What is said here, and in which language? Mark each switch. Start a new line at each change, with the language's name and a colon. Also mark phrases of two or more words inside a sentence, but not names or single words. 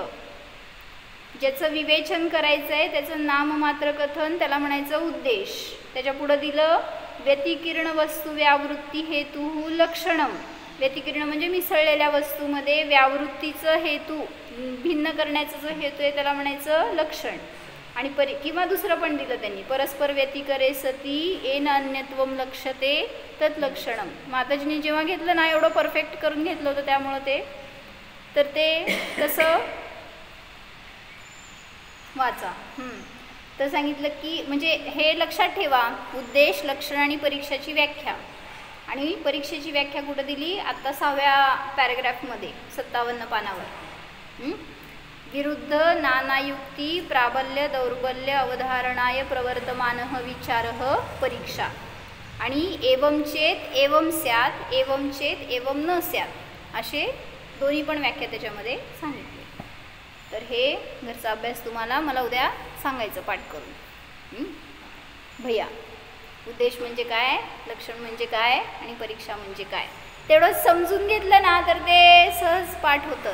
Marathi: ज्याचं विवेचन करायचं आहे त्याचं नाममात्र कथन त्याला म्हणायचं उद्देश. त्याच्या पुढं दिलं
Sanskrit: व्यतिकीर्ण वस्तू व्यावृत्ती हेतू लक्षणम.
Marathi: व्यतिकीर्ण म्हणजे मिसळलेल्या वस्तूमध्ये व्यावृत्तीचं हेतू भिन्न करण्याचा जो हेतू आहे त्याला म्हणायचं लक्षण. आणि किंवा दुसरं पण दिलं त्यांनी
Sanskrit: परस्पर व्यतिकरे सती येन अन्यत्वम लक्षते तत् लक्षणम.
Marathi: माताजीने जेव्हा घेतलं ना एवढं परफेक्ट करून घेतलं होतं त्यामुळं ते तसं वाचा. तर सांगितलं की म्हणजे हे लक्षात ठेवा. उद्देश लक्षण आणि परीक्षाची व्याख्या. आणि परीक्षेची व्याख्या कुठं दिली? आत्ता 6व्या पॅरेग्राफमध्ये 57 पानावर.
Sanskrit: विरुद्ध नानायुक्ती प्राबल्य दौर्बल्य अवधारणाय प्रवर्तमानः विचारः परीक्षा. आणि एवं चेत एवं स्यात एवं चेत एवं न स्यात
Marathi: असे दोन्ही पण व्याख्या त्याच्यामध्ये सांगितले. तर हे घरचा अभ्यास तुम्हाला मला उद्या सांगायचं पाठ करून. भैया उद्देश म्हणजे काय, लक्षण म्हणजे काय आणि परीक्षा म्हणजे काय तेवढं समजून घेतलं ना तर ते सहज पाठ होतं.